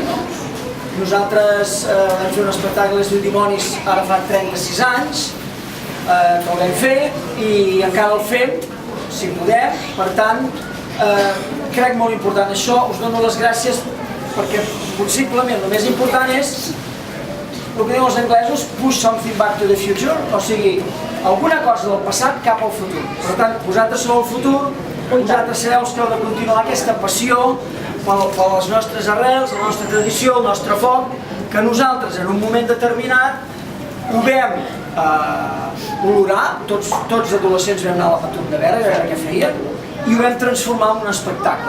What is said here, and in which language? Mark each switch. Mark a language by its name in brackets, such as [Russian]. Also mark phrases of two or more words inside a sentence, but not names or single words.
[Catalan] Nosaltres vam fer un espectacle es diu Dimonis ara fa 36 anys que el vam fer i encara el fem si podem, per tant crec molt important això, us dono les gràcies perquè possiblement el més important és el que diuen els anglesos, [English] push something back to the future, [Catalan] o sigui, alguna cosa del passat cap al futur. Per tant, vosaltres sou el futur, vosaltres sereu els que heu de continuar aquesta passió per les nostres arrels, la nostra tradició, el nostre foc, que nosaltres en un moment determinat ho vam olorar, tots adolescents vam anar a la Patum de Berga, a veure què feien, i ho vam transformar en un espectacle.